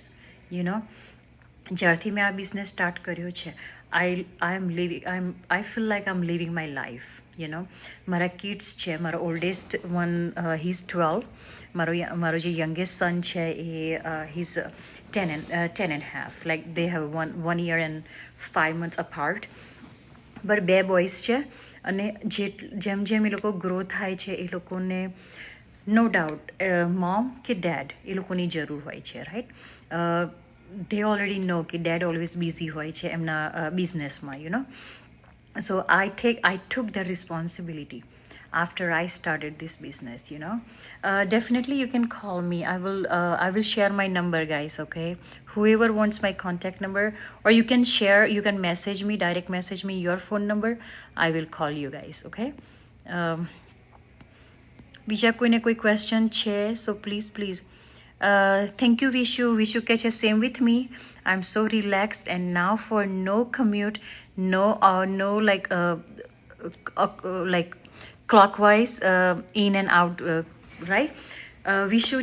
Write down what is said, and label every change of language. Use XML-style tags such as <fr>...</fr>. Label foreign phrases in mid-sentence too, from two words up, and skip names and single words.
<gu>જ્યારથી મેં આ</gu> <en>business start</en> <gu>કર્યો છે,</gu> <en>I feel like I am living my life.</en> <gu>મારા કિડ્સ છે,</gu> <en>મારો oldest one he is 12,</en> <gu>મારો જે</gu> <en>youngest son</en> <gu>છે એ</gu> <en>he is 10 and half, like they have 1 year and 5 months apart. But 2 boys છે.</en> <gu>અને જેમ એ લોકો ગ્રો થાય છે, એ લોકોને</gu> <en>no doubt</en> <gu>મોમ કે ડેડ એ લોકોની જરૂર હોય છે, રાઈટ?</gu> <en>they already know કે dad always busy</en> <gu>હોય છે એમના બિઝનેસમાં.</gu> <en>સો I took the responsibility. after I started this business, you know. Definitely you can call me. I will share my number, guys, okay? Whoever wants my contact number, or you can share, you can message me, direct message me your phone number. I will call you guys, okay?</en> <gu>બીજા કોઈને કોઈ ક્વેશ્ચન છે</gu> <en>so please thank you વિશુ</en> <gu>કે છે</gu> <en>same with me I am so relaxed and now for no commute no like clockwise in and out right વિશુ</en>